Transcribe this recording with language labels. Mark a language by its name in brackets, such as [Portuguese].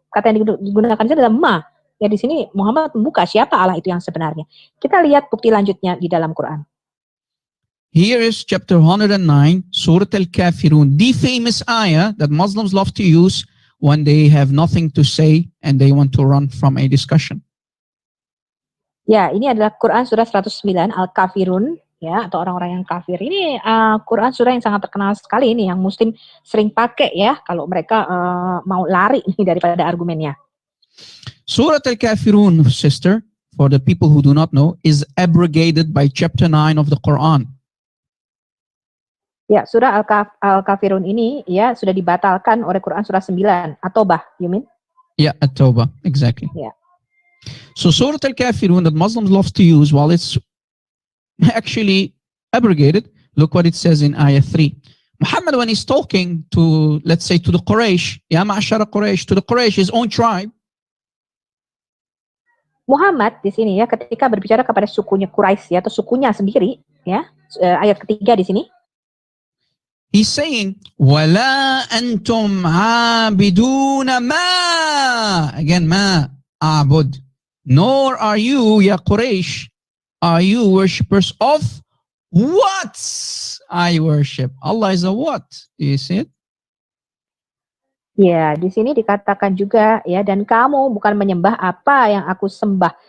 [Indonesian] Kata yang digunakan itu adalah ma. Ya di sini Muhammad membuka siapa Allah itu yang sebenarnya. Kita lihat bukti lanjutnya di dalam Quran. [English] Here is chapter 109, Surah Al-Kafirun, the famous ayah that Muslims love to use when they have nothing to say and they want to run from a discussion. [Indonesian] Ya, ini adalah Quran surah 109 Al-Kafirun. Ya, atau orang-orang yang kafir. Ini Quran surah yang sangat terkenal sekali ini, yang Muslim sering pakai ya, kalau mereka mau lari nih daripada argumennya. [English] Surah Al-Kafirun, sister, for the people who do not know, is abrogated by chapter 9 of the Quran. [Indonesian] Ya, surah Al-Kafirun ini ya sudah dibatalkan oleh Quran surah 9. [English] At-Taubah, you mean? Yeah, At-Taubah, exactly. Yeah. So Surah Al-Kafirun that Muslims love to use while it's actually abrogated, look what it says in ayah 3. Muhammad, when he's talking to, let's say, to the Quraysh, [Arabic] Ya Ma'ashara Quraysh, [English] to the Quraysh, his own tribe. [Indonesian] Muhammad di sini ya ketika berbicara kepada sukunya Quraisy ya, atau sukunya sendiri ya, ayat ketiga di sini. [English] He's saying, [Arabic] Wala antum abiduna ma. [English] Again, ma, abud. Nor are you, ya Quraysh, are you worshippers of what I worship? Allah is a what? Do you see it? [Indonesian] Ya, di sini dikatakan juga ya, dan kamu bukan menyembah apa yang aku sembah.